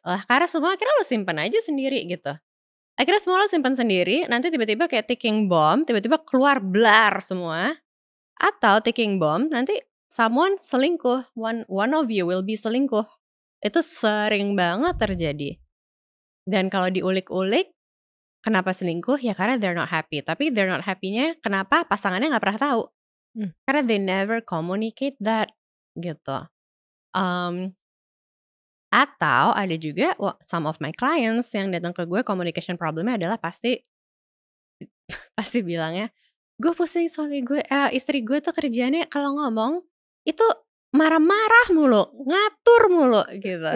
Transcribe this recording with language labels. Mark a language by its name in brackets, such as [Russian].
[Indonesian] Karena semua akhirnya lo simpen aja sendiri gitu. Akhirnya semua lo simpen sendiri, nanti tiba-tiba kayak ticking bomb, tiba-tiba keluar blar semua. Atau ticking bomb, nanti [English] someone selingkuh, one of you will be selingkuh. [Indonesian] Itu sering banget terjadi. Dan kalau diulik-ulik, kenapa selingkuh? Ya karena [English] they're not happy. Tapi they're not happy-nya kenapa? [Indonesian] Pasangannya gak pernah tahu. [English] Karena they never communicate that gitu. [Indonesian] Atau ada juga [English] some of my clients [Indonesian] yang datang ke gue communication problemnya adalah pasti bilangnya, gue pusing suami gue, istri gue tuh kerjaannya kalau ngomong itu marah-marah mulu, ngatur mulu gitu.